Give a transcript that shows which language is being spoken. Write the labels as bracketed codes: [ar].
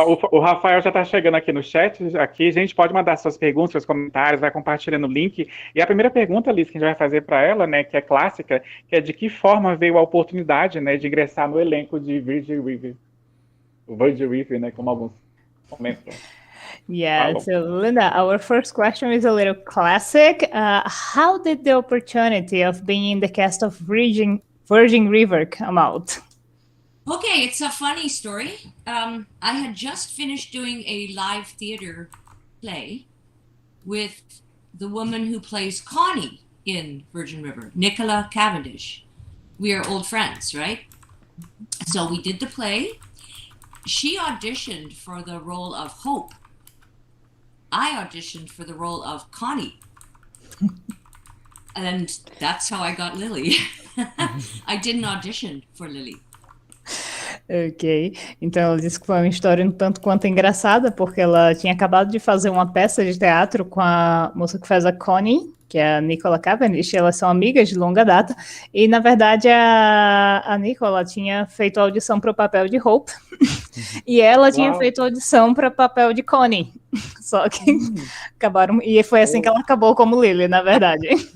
[pt] O Rafael já está chegando aqui no chat. Aqui, a gente pode mandar suas perguntas, seus comentários, vai compartilhando o link. E a primeira pergunta, Liz, que a gente vai fazer para ela, né, que é clássica, que é de que forma veio a oportunidade, né, de ingressar no elenco de Virgin River. O Virgin River, né, como alguns comentam. [en] Yeah, so Lynda, our first question is a little classic. How did the opportunity of being in the cast of Virgin River come out? Okay, it's a funny story. I had just finished doing a live theater play with the woman who plays Connie in Virgin River, Nicola Cavendish. We are old friends, right? So we did the play. She auditioned for the role of Hope. I auditioned for the role of Connie. And that's how I got Lily. I didn't audition for Lily. [pt] Ok, então ela disse que foi uma história um tanto quanto engraçada, porque ela tinha acabado de fazer uma peça de teatro com a moça que faz a Connie, que é a Nicola Cavendish. Elas são amigas de longa data, e na verdade a Nicola tinha feito a audição para o papel de Hope, e ela tinha feito a audição para o papel de Connie, só que acabaram, e foi assim que ela acabou como Lily, na verdade.